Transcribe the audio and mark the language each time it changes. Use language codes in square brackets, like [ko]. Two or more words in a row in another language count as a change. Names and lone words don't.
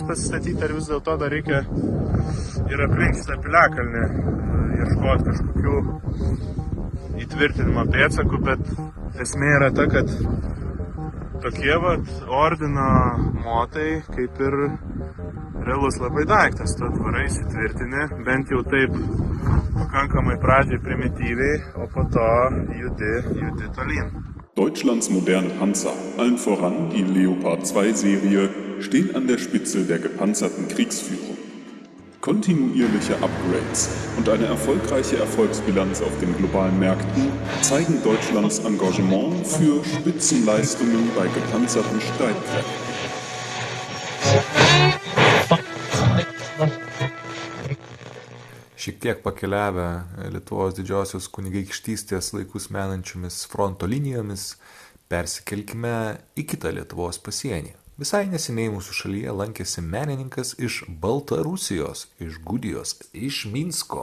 [lt] pasistatyti, ar vis dėlto dar reikia ir aplink šitą piliakalnį ieškoti kažkokių įtvirtinimo pėdsakų, bet esmė yra ta, kad tokie ordino motai kaip ir realus labai daiktas, tu atvarai įsitvirtini, bent jau taip pakankamai pradžiai primityviai, o po to judi tolyn. [de] Deutschlands moderne Panzer, allen voran die Leopard 2-Serie, stehen an der Spitze der gepanzerten Kriegsführung. Kontinuierliche Upgrades und eine erfolgreiche Erfolgsbilanz auf den globalen Märkten zeigen Deutschlands Engagement für Spitzenleistungen bei gepanzerten Streitkräften. [lt] Šiek tiek pakeliavę Lietuvos didžiosios kunigaikštystės laikus menančiomis fronto linijomis, persikelkime į kitą Lietuvos pasienį. Visai neseniai mūsų šalyje lankėsi menininkas iš Baltarusijos, iš Gudijos, iš Minsko.